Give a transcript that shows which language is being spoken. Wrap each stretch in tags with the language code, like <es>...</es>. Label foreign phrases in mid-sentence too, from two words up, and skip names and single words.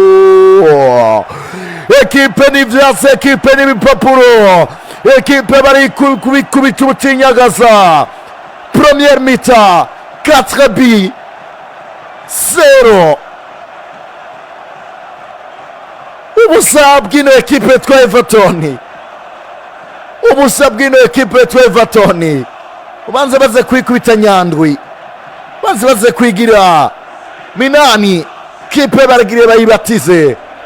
<rn>Goal. Ekipe ni vyase, ekipe ni bipapuro. Ekipe bari ku-, kubikubita ubucinyagaza.</rn> <fr>Première mi-temps, quatre buts, zéro.</fr> <rn>Ubusa bw'ino ekipe yitwa Everton. Ubusa bw'ino ekipe yitwa Everton. Ubanze baze kwikubita nyandwi. Ubanze baze kwigira minani. Kipe baragire bayibatize.</rn>